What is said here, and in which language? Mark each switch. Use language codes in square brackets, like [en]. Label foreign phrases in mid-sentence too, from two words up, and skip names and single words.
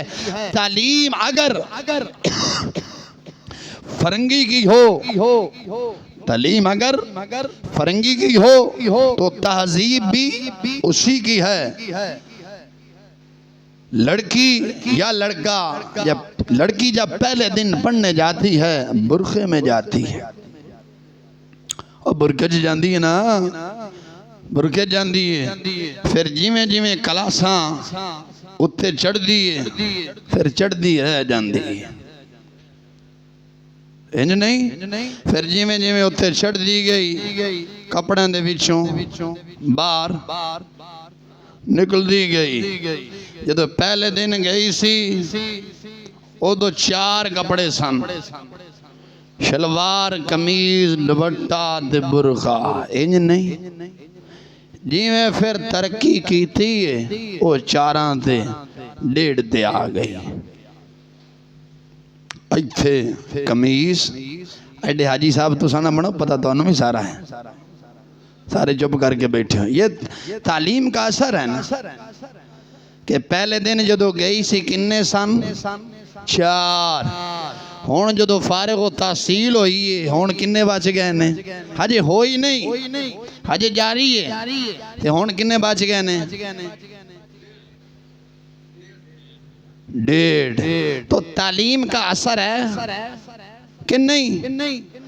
[ur] تعلیم اگر فرنگی کی ہو، تعلیم اگر فرنگی کی ہو تو تہذیب بھی اسی کی ہے۔ لڑکی یا لڑکا لڑکی جب پہلے دن پڑھنے جاتی ہے برقعے میں جاتی ہے، [pa] اور برقعے جاندی ہے نا، برقعے جاندی ہے، پھر جیویں جیویں کلاساں اتھے چڑھ دیئے، پھر چڑھ دی ہے جاندی ہے، انج نہیں؟ پھر جیویں جیویں اتھے چڑھ دی گئی، کپڑے دے وچوں باہر نکل دی گئی۔ جدو پہلے دن گئی سی او دو 4 کپڑے سن، شلوار قمیض دوپٹہ تے برقع، انج نہیں؟ جیویں پھر ترقی کی تھی او 4 تے 1.5 تے آ گئی۔ ایتھے قمیض ایڈے حاجی صاحب تو سانا بڑا پتہ تو انہوں بھی سارا ہے، سارے چپ کر کے بیٹھے ہیں۔ [ur] یہ تعلیم کا اثر ہے [pa] نا، کہ پہلے دن جدو گئی سی کنے سن 4، ہون جدو فارغ و تحصیل ہوئی ہے، ہون کنے بچ گئے نے؟ ہجے ہوئی نہیں، ہجے جاری ہے، ہون کنے بچ گئے نے؟ 1.5۔ [ur] تو تعلیم کا اثر ہے کہ نہیں؟